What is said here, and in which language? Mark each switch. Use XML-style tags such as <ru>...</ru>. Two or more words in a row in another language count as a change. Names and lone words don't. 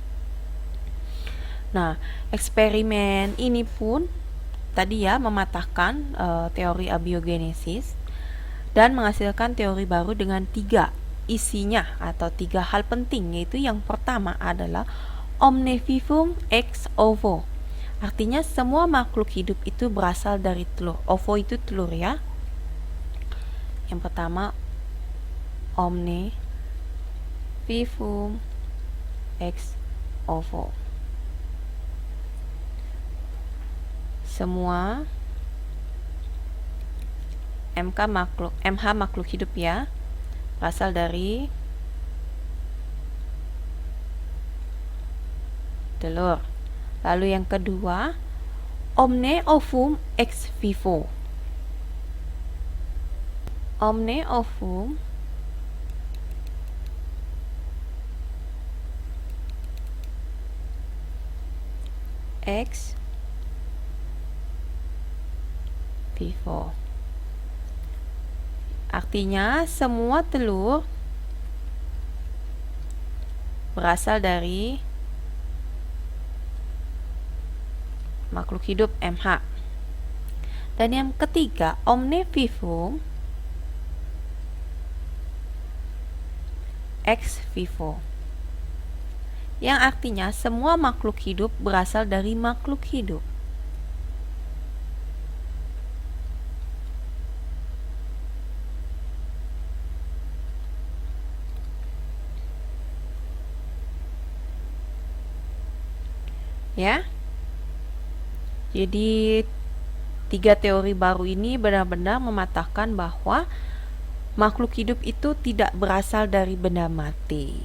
<id>Nah, eksperimen ini pun tadi ya mematahkan teori abiogenesis dan menghasilkan teori baru dengan 3 isinya atau 3 hal penting, yaitu yang pertama adalah</id> <la>omne vivum ex ovo.</la> <id>Artinya semua makhluk hidup itu berasal dari telur. Ovo itu telur ya. Yang pertama,</id> <la>omne vivum ex ovo.</la> <id>Semua MH makhluk hidup ya, berasal dari telur. Lalu yang kedua,</id> <la>omne ovum ex vivo. Omne ovum ex vivo.</la> <id>Artinya semua telur berasal dari makhluk hidup MH. Dan yang ketiga,</id> <la>omne vivum ex vivo,</la> <id>yang artinya semua makhluk hidup berasal dari makhluk hidup. Ya, jadi 3 teori baru ini benar-benar mematahkan bahwa makhluk hidup itu tidak berasal dari benda mati.</id>